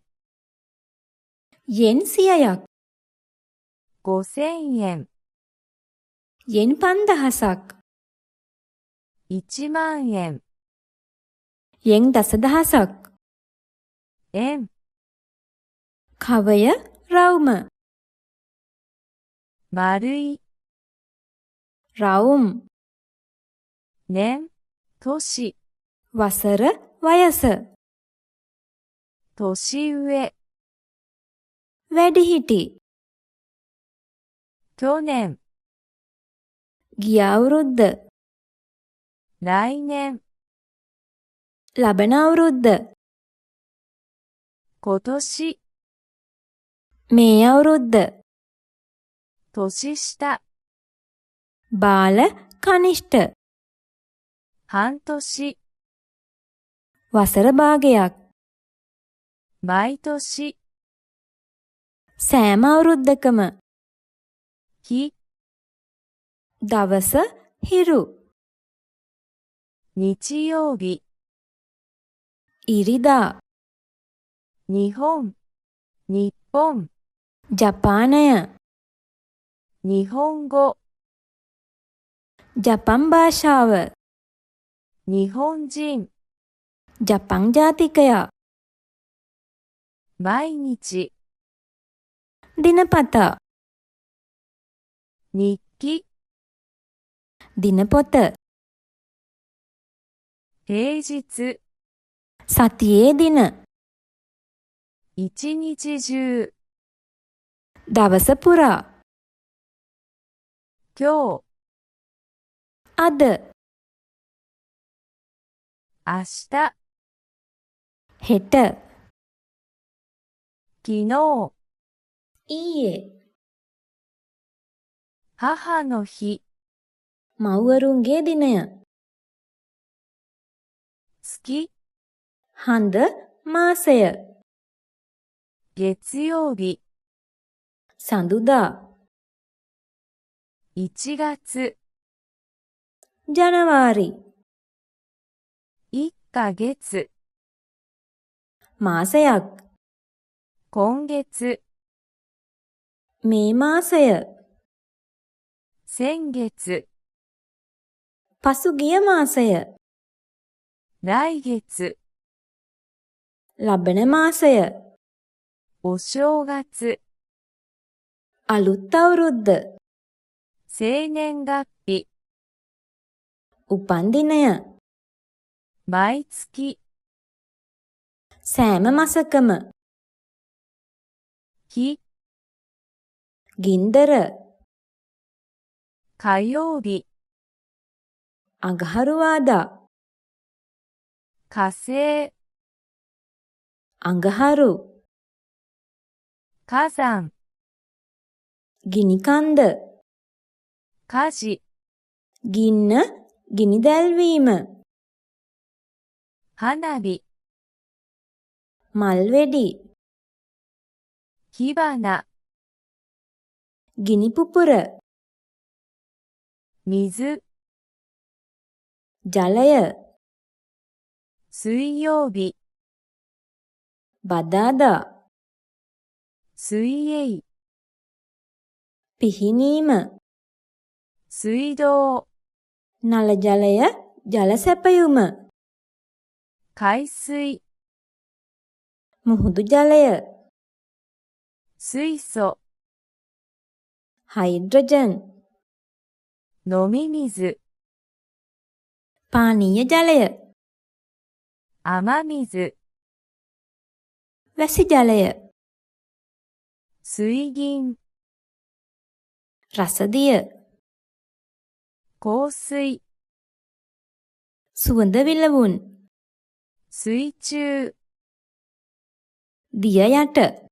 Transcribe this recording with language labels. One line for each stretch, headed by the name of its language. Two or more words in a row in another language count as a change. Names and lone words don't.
Sinhala: යෙන් 100ක්
Japanese: 5000円
Sinhala: යෙන් 5000ක්
Japanese: 1 万円
Sinhala: යෙන් දස දහසක්
Japanese: 円
Sinhala: කවය රවුම
Japanese: 丸い
Sinhala: රවුම්
Japanese: 年 年
Sinhala: වසර වයස
Japanese: 年上
Sinhala: වැඩිහිටි
Japanese: 去年
Sinhala: ගිය අවුරුද්ද
Japanese: 来年
Sinhala: ලබන අවුරුද්ද
Japanese: 今年
Sinhala: මේ අවුරුද්ද
Japanese: 年下
Sinhala: බාල කනිෂ්ඨ
Japanese: 半年
Sinhala: වසර භාගයක්
Japanese: 毎年
Sinhala: සෑම අවුරුද්දකම
Japanese: 日
Sinhala: දවස හිරු
Japanese: 日曜日
Sinhala: ඉරිදා
Japanese: 日本日本
Sinhala: ජපානය
Japanese: 日本語
Sinhala: ජපන් භාෂාව
Japanese: 日本人
Sinhala: ජපන් ජාතිකයා
Japanese: 毎日
Sinhala: දිනපතා
Japanese: 日記
Sinhala: දිනපොත
Japanese: 平日
Sinhala: සතියේ දින
Japanese: 一日中
Sinhala: දවස පුරා
Japanese: 今日
Sinhala: අද
Japanese: 明日
Sinhala: හෙට
Japanese: 昨日
Sinhala: ඊයේ
Japanese: 母の日
Sinhala: මව්වරුන්ගේ දිනය
Japanese: 月
Sinhala: හඳ මාසය
Japanese: 月曜日
Sinhala: සඳුදා
Japanese: 1月
Sinhala: ජනවාරි
Japanese: 1ヶ月
Sinhala: මාසයක්
Japanese: 今月
Sinhala: මේ මාසය
Japanese: 先月
Sinhala: පසුගිය මාසය
Japanese: 来月
Sinhala: ලබන මාසය
Japanese: お正月、
Sinhala: අලුත් අවුරුද්ද,
Japanese: 生年月日、
Sinhala: උපන් දිනය,
Japanese: 毎月、
Sinhala: සෑම මසකම,
Japanese: 日、
Sinhala: ගින්දර,
Japanese: 火曜日、
Sinhala: අඟහරුවාදා,
Japanese: 火星、
Sinhala: අඟහරු,
Japanese: 火山、
Sinhala: ගිනිකන්ද,
Japanese: 火事、
Sinhala: ගින්න, ගිනි දැල්වීම,
Japanese: 花火、
Sinhala: මල්වෙඩි,
Japanese: 火花、
Sinhala: ගිනි පුපුර,
Japanese: 水、
Sinhala: ජලය,
Japanese: 水曜日、
Sinhala: බදාදා,
Japanese: 水泳、
Sinhala: පිහිනීම,
Japanese: 水道、
Sinhala: නල ජලය, ජල සැපයුම,
Japanese: 海水、
Sinhala: මුහුදු ජලය,
Japanese: 水素、
Sinhala: හයිඩ්‍රජන්,
Japanese: 飲み水、
Sinhala: පානීය ජලය,
Japanese: 雨水、
Sinhala: වැසි ජලය,
Japanese: 水銀、
Sinhala: රසදිය,
Japanese: 香水、
Sinhala: සුවඳ විලවුන්,
Japanese: 水中、
Sinhala: දිය යට,